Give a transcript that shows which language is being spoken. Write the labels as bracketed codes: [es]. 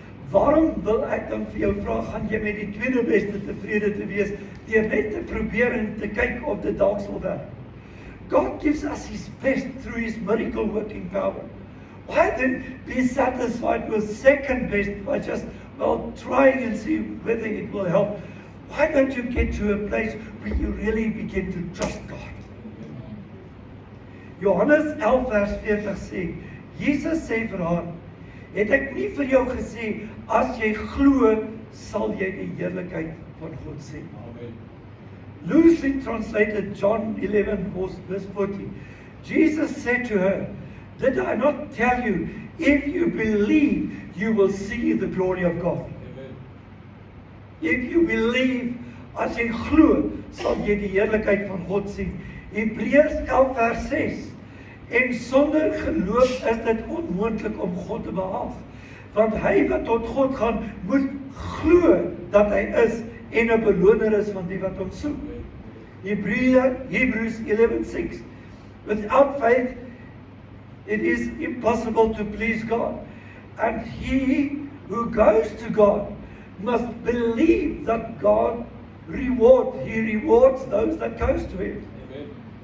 [af] Waarom wil ek dan vir jou vra, gaan jy met die tweede beste tevrede te wees, deur net te probeer en te kyk of dit dalk sal werk? [en] God gives us His best through His miracle working power. Why then be satisfied with second best by just, trying and see whether it will help? Why don't you get to a place where you really begin to trust God? [af] Johannes 11 vers 40 sê, Jesus sê vir haar, het ek nie vir jou gesê, as jy glo, sal jy die heerlikheid van God sien. Amen. [en] Loosely translated John 11 verse 40, Jesus said to her, did I not tell you, if you believe, you will see the glory of God? Amen. If you believe, [af] as jy glo, sal jy die heerlikheid van God sien. Hebreërs 11 vers 6, en sonder geloof is dit onmoontlik om God te behaag. Want hy wat tot God gaan, moet glo dat hy is en 'n beloner is van die wat hom soek. [en] Hebrews 11:6. Without faith, it is impossible to please God. And he who goes to God must believe that God He rewards those that goes to Him. Amen.